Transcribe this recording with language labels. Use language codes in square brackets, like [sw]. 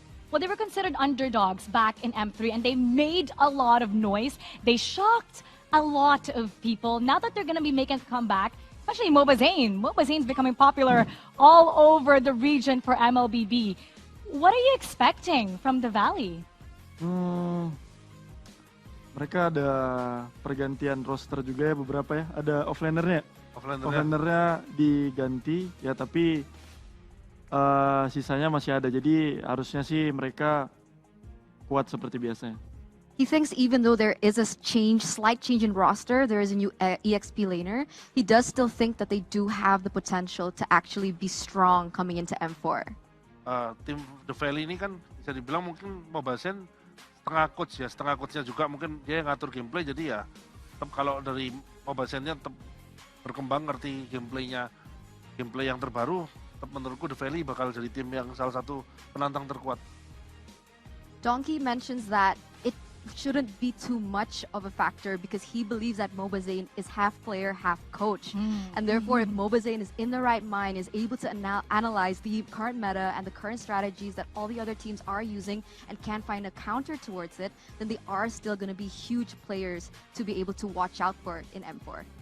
[en] Well, they were considered underdogs back in M3, and they made a lot of noise. They shocked a lot of people. Now that they're going to be making a comeback, especially MOBA Zane. MOBA Zane's becoming popular all over the region for MLBB. What are you expecting from the Valley? [id] Mereka ada pergantian roster juga ya beberapa ya. Ada offlanernya. Offlanernya diganti ya, tapi sisanya masih ada. Jadi harusnya sih mereka kuat seperti biasanya. [en] He thinks even though there is a slight change in roster, there is a new EXP laner, he does still think that they do have the potential to actually be strong coming into M4. [id] Tim The Valley ini kan bisa dibilang mungkin Mobile Legends setengah coachnya juga mungkin dia yang ngatur gameplay, jadi ya tetap kalau dari Mobile Legends-nya tetap berkembang, ngerti gameplay yang terbaru, tetap menurutku The Valley bakal jadi tim yang salah satu penantang terkuat. [en] Donkey mentions that it shouldn't be too much of a factor because he believes that MOBA Zane is half player, half coach. And therefore, if MOBA Zane is in the right mind, is able to analyze the current meta and the current strategies that all the other teams are using and can find a counter towards it, then they are still going to be huge players to be able to watch out for in M4.